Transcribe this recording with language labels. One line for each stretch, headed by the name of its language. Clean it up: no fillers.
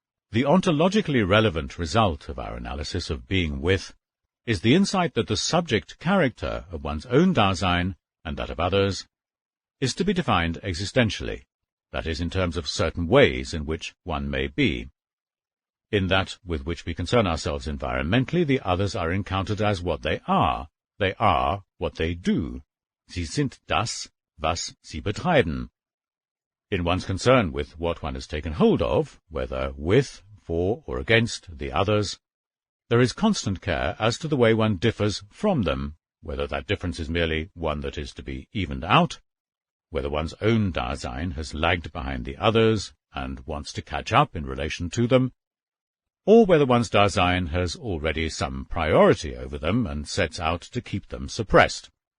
English: The ontologically relevant result of our analysis of being with is the insight that the subject character of one's own Dasein and that of others is to be defined existentially, that is, in terms of certain ways in which one may be. In that with which we concern ourselves environmentally, the others are encountered as what they are. They are what they do.
German: Sie sind das, was sie betreiben.
English: In one's concern with what one has taken hold of, whether with, for, or against the others, there is constant care as to the way one differs from them, whether that difference is merely one that is to be evened out, whether one's own Dasein has lagged behind the others and wants to catch up in relation to them, or whether one's Dasein has already some priority over them and sets out to keep them suppressed.